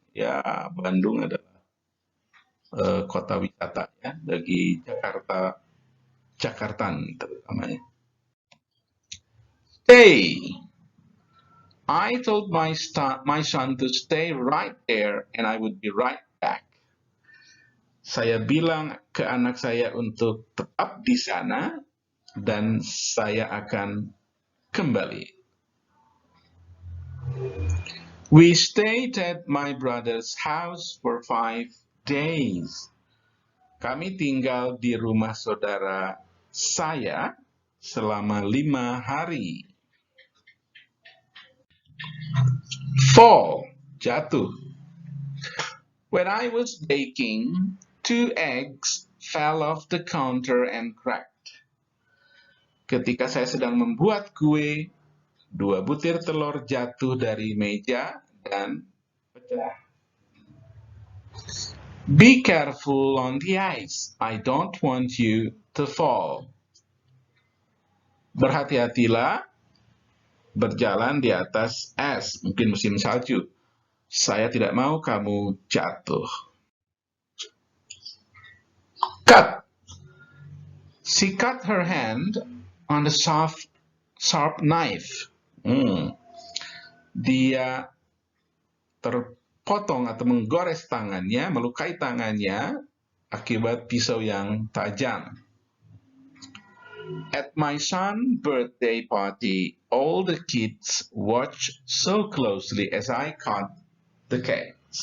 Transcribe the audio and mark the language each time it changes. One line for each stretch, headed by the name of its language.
Indonesian: Ya, Bandung adalah kota wisata ya bagi Jakartan terutamanya.
English: Stay. I told my son to stay right there and I would be right back.
Indonesian: Saya bilang ke anak saya untuk tetap di sana dan saya akan kembali.
English: We stayed at my brother's house for 5 days.
Indonesian: Kami tinggal di rumah saudara saya selama 5 hari.
English: Fall, jatuh. When I was baking, 2 eggs fell off the counter and cracked.
Indonesian: Ketika saya sedang membuat kue, 2 butir telur jatuh dari meja dan pecah.
English: Be careful on the ice. I don't want you to fall.
Indonesian: Berhati-hatilah berjalan di atas es, mungkin musim salju. Saya tidak mau kamu jatuh.
English: Cut. She cut her hand on the sharp knife.
Indonesian: Dia terpotong atau menggores tangannya, melukai tangannya akibat pisau yang tajam.
English: At my son's birthday party, all the kids watched so closely as I cut the cake.